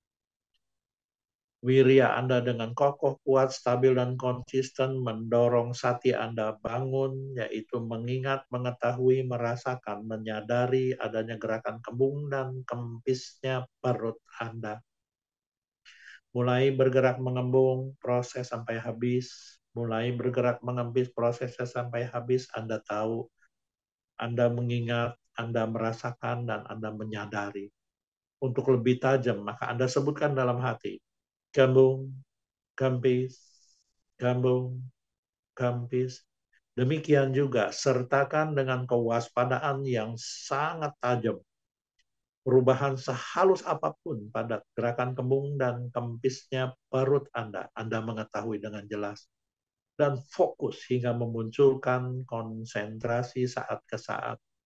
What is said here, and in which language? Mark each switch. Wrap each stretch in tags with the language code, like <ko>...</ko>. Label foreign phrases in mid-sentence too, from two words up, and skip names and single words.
<id>Wirya Anda dengan kokoh, kuat, stabil, dan konsisten mendorong sati Anda bangun, yaitu mengingat, mengetahui, merasakan, menyadari adanya gerakan kembung dan kempisnya perut Anda. mulai bergerak mengembung, proses sampai habis, mulai bergerak mengembis, prosesnya sampai habis, Anda tahu, Anda mengingat, Anda merasakan, dan Anda menyadari. Untuk lebih tajam, maka Anda sebutkan dalam hati, gambung, gambis, gambung, gambis. Demikian juga, sertakan dengan kewaspadaan yang sangat tajam. Perubahan sehalus apapun pada gerakan kembung dan kempisnya perut Anda mengetahui dengan jelas. Dan fokus hingga memunculkan konsentrasi saat ke saat.</id>